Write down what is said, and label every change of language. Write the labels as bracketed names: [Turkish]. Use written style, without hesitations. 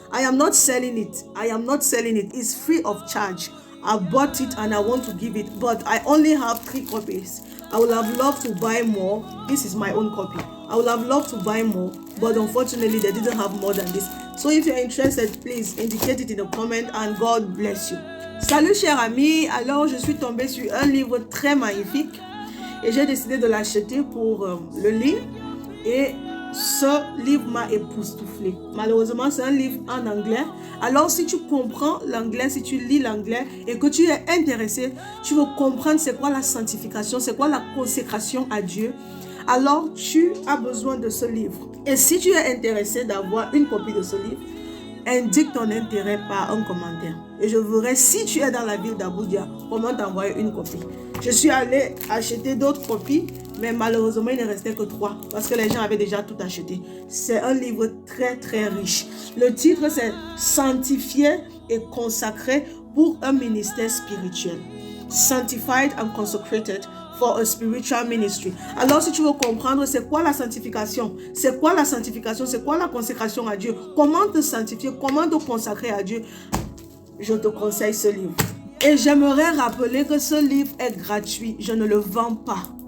[English] I am not selling it. It's free of charge. I bought it and I want to give it, but I only have 3 copies. I would have loved to buy more. This is my own copy. I would have loved to buy more, but unfortunately they didn't have more than this. So if you're interested, please indicate it in the comment and God bless you. [French] Salut chers amis, alors je suis tombée sur un livre très magnifique et j'ai décidé de l'acheter pour le lire et ce livre m'a époustouflé. Malheureusement, c'est un livre en anglais. Alors, si tu comprends l'anglais, si tu lis l'anglais et que tu es intéressé, tu veux comprendre c'est quoi la sanctification, c'est quoi la consécration à Dieu, alors tu as besoin de ce livre. Et si tu es intéressé d'avoir une copie de ce livre, indique ton intérêt par un commentaire. Et je verrai si tu es dans la ville d'Abuja, comment t'envoyer une copie. Je suis allée acheter d'autres copies, mais malheureusement, il ne restait que 3 parce que les gens avaient déjà tout acheté. C'est un livre très très riche. Le titre, c'est Sanctifié et consacré pour un ministère spirituel. [English] Sanctified and consecrated for a spiritual ministry. [French] Alors, si tu veux comprendre c'est quoi la sanctification, c'est quoi la consécration à Dieu, comment te sanctifier, comment te consacrer à Dieu, je te conseille ce livre. Et j'aimerais rappeler que ce livre est gratuit. Je ne le vends pas.